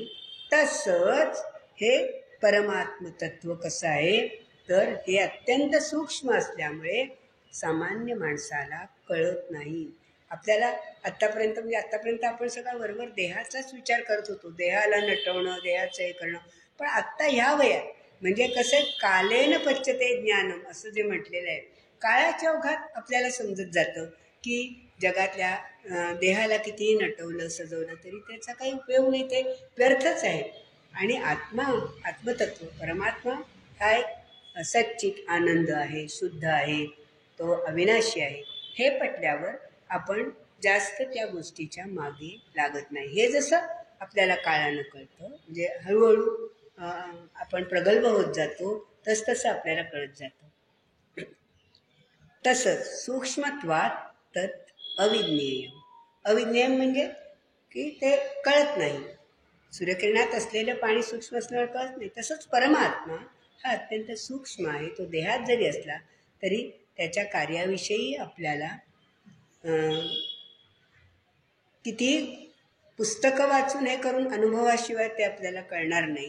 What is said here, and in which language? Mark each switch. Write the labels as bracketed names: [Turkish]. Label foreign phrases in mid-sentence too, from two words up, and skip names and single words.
[Marathi] तसंच हे परमात्मतत्व कसं आहे, तर हे अत्यंत सूक्ष्म असल्यामुळे सामान्य माणसाला कळत नाही. आपल्याला आत्तापर्यंत आपण सगळा बरोबर देहाचाच विचार करत होतो, देहाला नटवणं, देहाचं हे करणं. पण आत्ता ह्या वयात म्हणजे कसं, [Sanskrit] कालेन पच्यते ज्ञानम [Marathi] असं जे म्हटलेलं आहे, काळाच्या ओघात आपल्याला समजत जातं की जगातल्या देहाला कितीही नटवलं सजवलं तरी त्याचा काही उपयोग नाही, ते व्यर्थच आहे. आणि आत्मतत्व परमात्मा हा एक सच्चित आनंद आहे, शुद्ध आहे, तो अविनाशी आहे. हे पटल्यावर आपण जास्त त्या गोष्टीच्या मागे लागत नाही. हे जसं आपल्याला काळानं कळतं, म्हणजे हळूहळू आपण प्रगल्भ होत जातो, तसतसं आपल्याला कळत जातं. तसंच [Sanskrit] सूक्ष्मत्वात तत् अविज्ञेयम, [Marathi] अविज्ञेयम म्हणजे की ते कळत नाही. सूर्यकिरणात असलेलं पाणी सूक्ष्म असल्यावर कळत नाही. तसंच परमात्मा हा अत्यंत सूक्ष्म आहे. तो देहात जरी असला तरी त्याच्या कार्याविषयी आपल्याला किती पुस्तकं वाचून हे करून अनुभवाशिवाय ते आपल्याला कळणार नाही.